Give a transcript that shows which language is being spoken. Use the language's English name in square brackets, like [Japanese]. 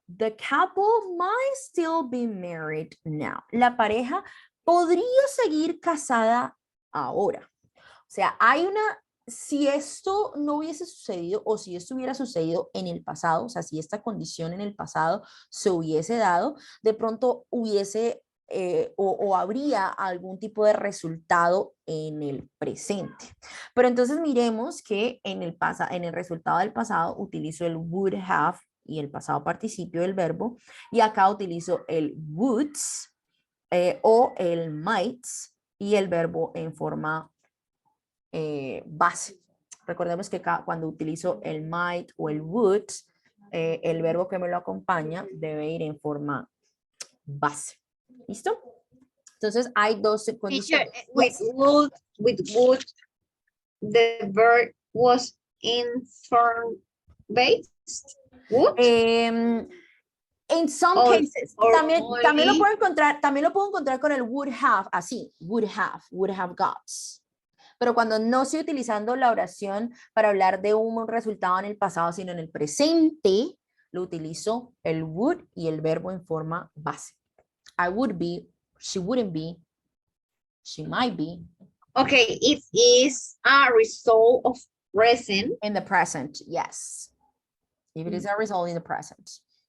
[English] The couple might still be married now. [Spanish] La pareja podría seguir casada ahora. O sea, hay una, si esto no hubiese sucedido o si esto hubiera sucedido en el pasado, o sea, si esta condición en el pasado se hubiese dado, de pronto hubiese o habría algún tipo de resultado en el presente. Pero entonces miremos que en el resultado del pasado utilizo el would have y el pasado participio del verbo, y acá utilizo el woulds o el mights y el verbo en forma base. Recordemos que cuando utilizo el might o el would, el verbo que me lo acompaña debe ir en forma base. ¿Listo? Entonces hay dos condiciones. [English] With would, the verb was in form based. Would? In some cases, [Spanish] también lo puedo encontrar con el would have, así, would have got. Pero cuando no estoy utilizando la oración para hablar de un resultado en el pasado, sino en el presente, lo utilizo el would y el verbo en forma base. [English] I would be, she wouldn't be, she might be. Okay, it is a result of present. In the present, yes. If it is a result in the present.